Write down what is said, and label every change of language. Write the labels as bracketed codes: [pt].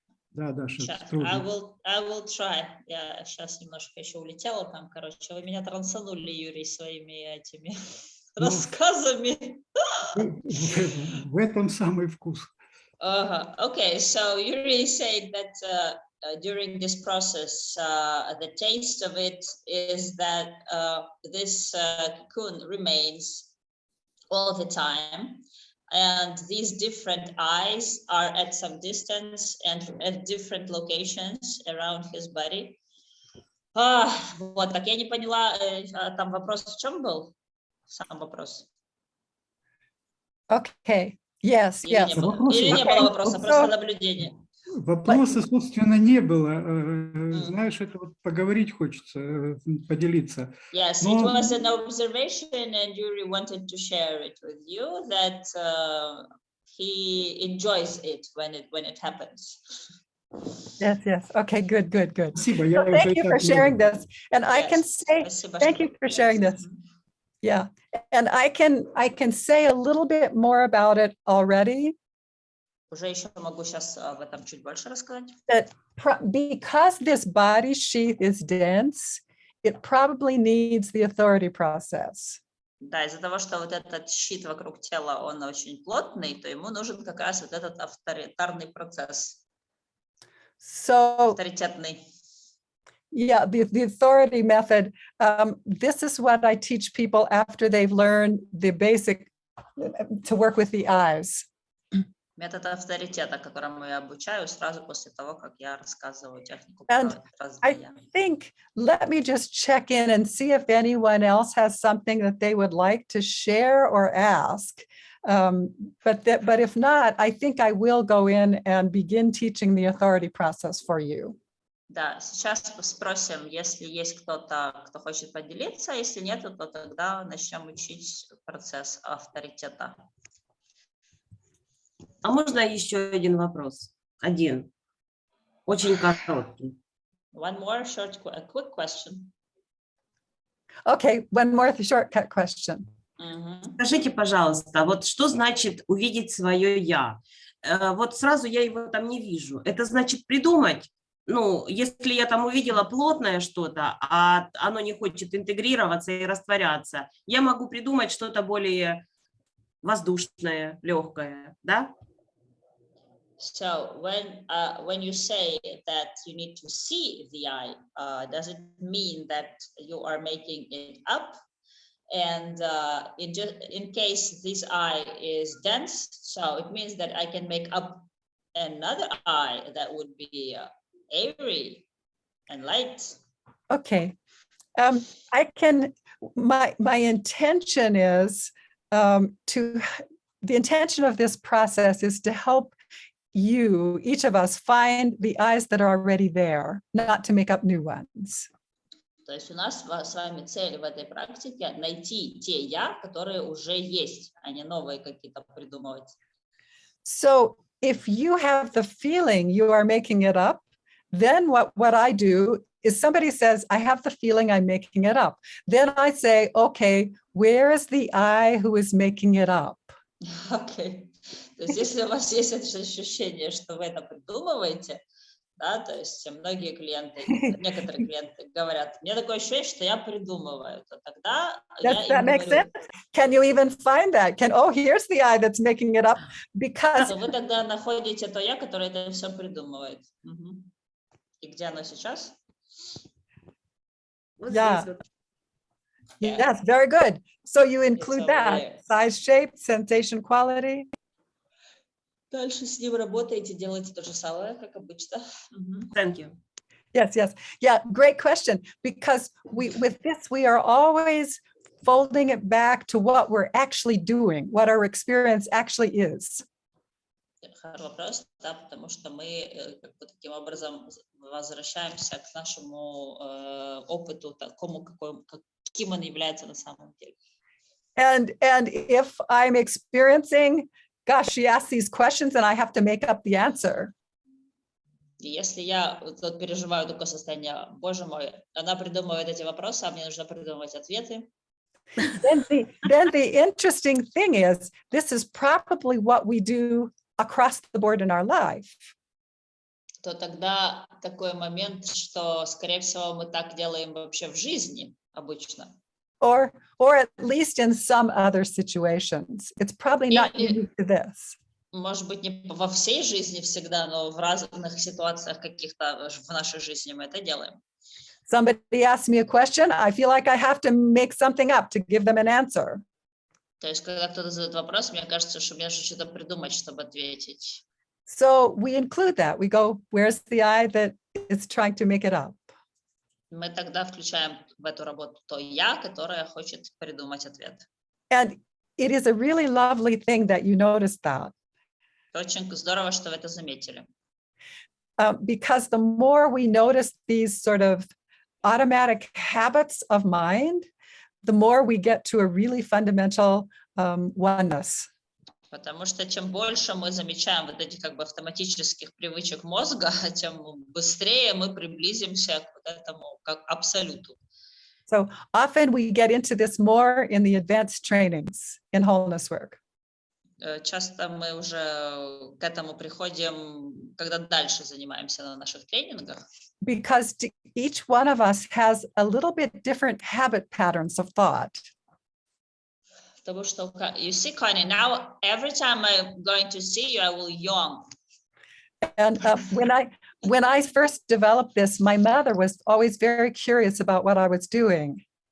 [ru] Да, Даша, [en] I will try. [ru] Я сейчас немножко еще улетела там, короче. Вы меня трансанули, Юрий, своими этими рассказами. В этом самый вкус. [en] Okay, so Yuri said that during this process, the taste of it is that this cocoon remains all the time, and these different eyes are at some distance and at different locations around his body. [ru] Вот, так я не поняла, там вопрос в чем был? Сам вопрос. [en] Okay. Yes, yes. [ru] Или не было вопроса, просто наблюдение. Вопроса, собственно, не было. Знаешь, это вот поговорить хочется, поделиться. [en] Yes, it was an observation, and Yuri wanted to share it with you that he enjoys it when it happens. Yes. Okay, good. [ru] Спасибо. [en] So thank you for sharing this. And I can say, thank you for sharing this. Yeah, and I can say a little bit more about it already. [ru] Уже еще могу сейчас об этом чуть больше рассказать. [en] That because this body sheath is dense, it probably needs the authority process. [ru] Да, из-за того, что вот этот щит вокруг тела, он очень плотный, то ему нужен как раз вот этот авторитарный процесс. Авторитетный. [en] Yeah, the authority method. This is what I teach people after they've learned the basic to work with the eyes. [ru] Метод авторитета, которому я обучаю сразу после того, как я рассказываю технику. [en] And I think, let me just check in and see if anyone else has something that they would like to share or ask. But if not, I think I will go in and begin teaching the authority process for you. [ru] Да, сейчас спросим, если есть кто-то, кто хочет поделиться, если нет, то тогда начнем учить процесс авторитета. А можно еще один вопрос? Один. Очень короткий. [en] One more short, a quick question. Okay, one more shortcut question. [ru] Скажите, пожалуйста, вот что значит увидеть свое «я»? Вот сразу я его там не вижу. Это значит придумать? Ну, если я там увидела плотное что-то, а оно не хочет интегрироваться и растворяться, я могу придумать что-то более воздушное, легкое, да? [en] So when you say that you need to see the eye, does it mean that you are making it up? And in case this eye is dense, so it means that I can make up another eye that would be airy and light. Okay. My intention is the intention of this process is to help you, each of us, find the eyes that are already there, not to make up new ones. [ru] То есть у нас с вами цель в этой практике найти те «я», которые уже есть, а не новые какие-то придумывать. [en] So if you have the feeling you are making it up, then what I do is somebody says, I have the feeling I'm making it up. Then I say, okay, where is the I who is making it up? Okay. [ru] То есть если у вас есть это ощущение, что вы это придумываете, да, то есть многие клиенты, некоторые клиенты говорят, мне такое ощущение, что я придумываю, то тогда я им [en] make [ru] говорю, [en] sense? Can you even find that? Here's the I that's making it up, because [ru] то вы тогда находите то «я», которое это все придумывает. И где оно сейчас? Вот [en] Yeah. [ru] здесь вот. [en] Yes, very good. So you include over that there. size, shape, sensation, quality. [ru] Дальше с ним работаете, делаете то же самое, как обычно. [en] Thank you. Yes, yes. Yeah, great question. Because with this, we are always folding it back to what we're actually doing, what our experience actually is. [ru] Хороший вопрос, да, потому что мы как бы таким образом возвращаемся к нашему опыту, такому, каким он является на самом деле. [en] And if I'm experiencing, gosh, she asked these questions and I have to make up the answer. [ru] И если я вот переживаю такое состояние, боже мой, она придумывает эти вопросы, а мне нужно придумывать ответы. [en] Then the interesting thing is, this is probably what we do across the board in our life. [ru] То тогда такой момент, что, скорее всего, мы так делаем вообще в жизни обычно. [en] Or at least in some other situations. It's probably not unique to this. [ru] Может быть, не во всей жизни всегда, но в разных ситуациях каких-то в нашей жизни мы это делаем. [en] Somebody asks me a question, I feel like I have to make something up to give them an answer. [ru] То есть, когда кто-то задает вопрос, мне кажется, что мне нужно что-то придумать, чтобы ответить. [en] So we include that. We go, where's the I that is trying to make it up? [ru] Мы тогда включаем в эту работу то «я», которое хочет придумать ответ. [en] And it is a really lovely thing that you noticed that. [ru] Очень здорово, что вы это заметили. [en] Because the more we notice these sort of automatic habits of mind, the more we get to a really fundamental oneness. [ru] Потому что чем больше мы замечаем вот этих как бы автоматических привычек мозга, тем быстрее мы приблизимся к вот этому как абсолюту. [en] So often we get into this more in the advanced trainings in wholeness work. [ru] Часто мы уже к этому приходим, когда дальше занимаемся на наших тренингах. [en] Because each one of us has a little bit different habit patterns of thought. [ru] Потому что, [en] you see, Connie, now every time I'm going to see you, I will yawn. And when I first developed this, my mother was always very curious about what I was doing.